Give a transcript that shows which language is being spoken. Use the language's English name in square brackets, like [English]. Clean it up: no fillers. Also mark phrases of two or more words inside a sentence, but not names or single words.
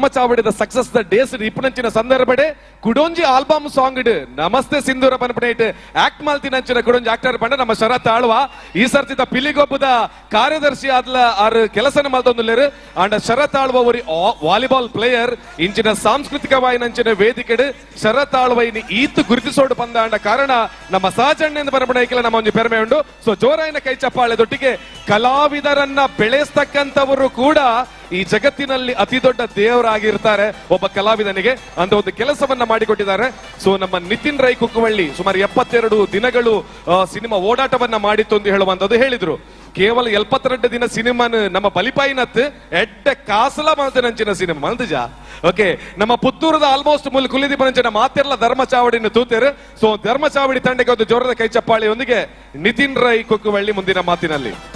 [Tulu] ಚಾವಡಿದ ಸಕ್ಸಸ್ ದ ಡೇಸ್ ಇಪ್ಪನಂಚಿನ ಸಂದರ್ಭಡೆ ಕುಡೊಂಜಿ [English] album song [Tulu] ನಮಸ್ತೆ ಸಿಂಧೂರ ಪನ್ಪನೇಟ್ ಆಕ್ಟ್ ಮಾಲ್ತಿನಂಚಿನ ಕುಡೊಂಜಿ ಆಕ್ಟರ್ ಪಂಡ ನಮ್ಮ ಶರತ್ ಆಳ್ವ ಈ ಸರ್ತಿದ ಪಿಲಿಗೊಬ್ಬದ ಕಾರ್ಯದರ್ಶಿ ಆದ್ಲ ಆರು ಕೆಲಸನ ಮಲ್ತೊಂದುಲ್ಲೇರು ಅಂಡ ಶರತ್ ಆಳ್ವ ಒರಿ [English] volleyball player [Tulu] ಇಂಚಿನ ಸಾಂಸ್ಕೃತಿಕವಾಯಿನಂಚಿನ ವೇದಿಕೆಡು ಶರತ್ ಆಳ್ವೈನಿ ಈತು ಗುರುತಿಸೋಡು ಪಂದ ಅಂಡ ಕಾರಣ ನಮ್ಮ ಸಹಜಣ್ಣೆಂದು ಪನ್ಪಣೈಕಿಲ್ಲ ನಮ್ಮ ಒಂಜಿ ಪೆರ್ಮೆ ಉಂಡು. ಸೊ ಜೋರಾಯಿನ ಕೈ ಚಪ್ಪಾಳೆದೊಟ್ಟಿಗೆ [Kannada] ಕಲಾವಿದರನ್ನ ಬೆಳೆಸ್ತಕ್ಕಂಥವರು ಕೂಡ ಈ ಜಗತ್ತಿನಲ್ಲಿ ಅತಿ ದೊಡ್ಡ ದೇವರಾಗಿರ್ತಾರೆ ಒಬ್ಬ ಕಲಾವಿದನಿಗೆ ಅಂತ ಒಂದು ಕೆಲಸವನ್ನ ಮಾಡಿಕೊಟ್ಟಿದ್ದಾರೆ. ಸೊ ನಮ್ಮ ನಿತಿನ್ ರೈ ಕುಕ್ಕುವಳ್ಳಿ ಸುಮಾರು 72 ದಿನಗಳು ಸಿನಿಮಾ ಓಡಾಟವನ್ನ ಮಾಡಿತ್ತು ಅಂತ ಹೇಳುವಂತದ್ದು ಹೇಳಿದ್ರು. [Tulu] ಕೇವಲ 72 ದಿನ ಸಿನಿಮಾನ ನಮ್ಮ ಬಲಿಪಾಯಿನತ್ ಎಡ್ಡ ಕಾಸಲ ಮಲ್ತನಂಚಿನ ಸಿನಿಮಾ ಮಲ್ತಜ ಓಕೆ ನಮ್ಮ ಪುತ್ತೂರದ ಆಲ್ಮೋಸ್ಟ್ ಮುಲ್ ಕುಲಿದಿಪನಂಚಿನ ಮಾತೆಲ್ಲ ಧರ್ಮ ಚಾವಡಿನ ತೂತೇರು. [Kannada] ಸೊ ಧರ್ಮ ಚಾವಡಿ ತಂಡಕ್ಕೆ ಒಂದು ಜೋರದ ಕೈ ಚಪ್ಪಾಳಿಯೊಂದಿಗೆ ನಿತಿನ್ ರೈ ಕುಕ್ಕುವಳ್ಳಿ ಮುಂದಿನ ಮಾತಿನಲ್ಲಿ